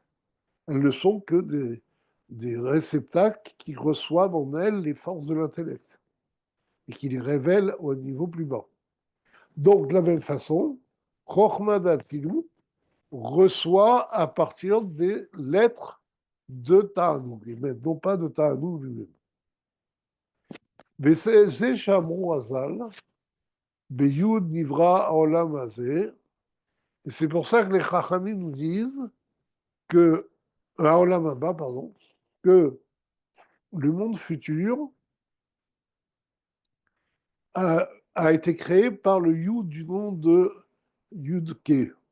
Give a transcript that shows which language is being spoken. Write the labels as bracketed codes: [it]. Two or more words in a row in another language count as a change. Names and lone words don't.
[fr] Elles ne sont que des réceptacles qui reçoivent en elles les forces de l'intellect et qui les révèlent au niveau plus bas. Donc, de la même façon, Chokhmah d'Atzilut reçoit à partir des lettres de Ta'anoug, mais non pas de Ta'anoug lui-même. [he] וזה שאמרו חז"ל, ביו"ד נברא העולם הזה, [fr] et c'est pour ça que les Chachamim nous disent que, [he] העולם הבא, [fr] pardon, que le monde futur a été créé par le Yud du nom de Yud-Ke.